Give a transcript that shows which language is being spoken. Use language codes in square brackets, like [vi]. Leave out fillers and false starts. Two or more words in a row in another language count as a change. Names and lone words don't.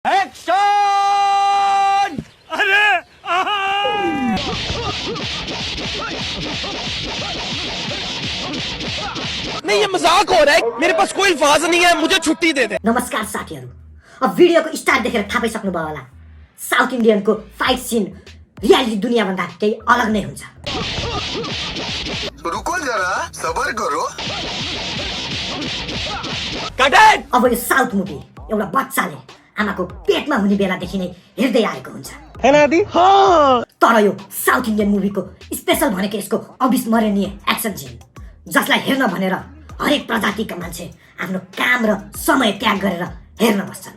[hi] एक्शन! अरे नहीं, ये मजाक हो रहा है। मेरे पास कोई अल्फाज नहीं है, मुझे छुट्टी दे दे। [ne] नमस्कार साथीहरु, अब भिडियोको स्टार्ट देखेर थाहा पाइसक्नुभयो होला। साउथ इन्डियनको फाइट सिन रियालिटी दुनियाँभन्दा केही अलग नै हुन्छ। [hi] रुको जरा, सबर करो। [ne] अब यो साउथ मुभी एउटा बच्चाले आमाको पेटमा हुने बेलादेखि नै हेर्दै आएको हुन्छ। तर यो साउथ इन्डियन मुभीको स्पेशल भनेको यसको अविस्मरणीय एक्सन सिन, जसलाई हेर्न भनेर हरेक प्रजातिका मान्छे आफ्नो काम र समय त्याग गरेर हेर्न बस्छन्।